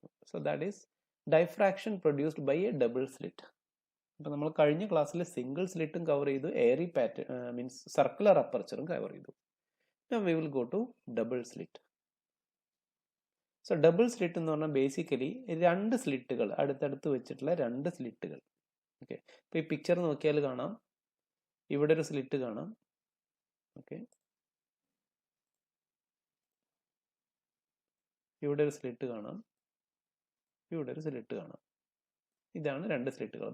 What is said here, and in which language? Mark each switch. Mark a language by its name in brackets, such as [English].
[English] So that is diffraction produced by a double slit. [Malayalam] അപ്പോൾ നമ്മൾ കഴിഞ്ഞ ക്ലാസ്സിൽ സിംഗിൾ സ്ലിറ്റും കവർ ചെയ്തു, Airy pattern means circular അപ്പർച്ചറും cover ചെയ്തു. [English] Now we will go to double slit. [Malayalam] So double slit എന്ന് പറഞ്ഞാൽ basically 2 സ്ലിറ്റുകൾ അടുത്തടുത്ത് വെച്ചിട്ടുള്ള 2 സ്ലിറ്റുകൾ. ഓക്കെ, ഇപ്പോൾ ഈ പിക്ചർ നോക്കിയാൽ കാണാം, ഇവിടെ ഒരു സ്ലിറ്റ് കാണാം. ഓക്കെ, ഇവിടെ ഒരു സ്ലിറ്റ് കാണാം, ഇവിടെ ഒരു സ്ലിറ്റ് കാണാം. ഇതാണ് 2 സ്ലിറ്റുകൾ.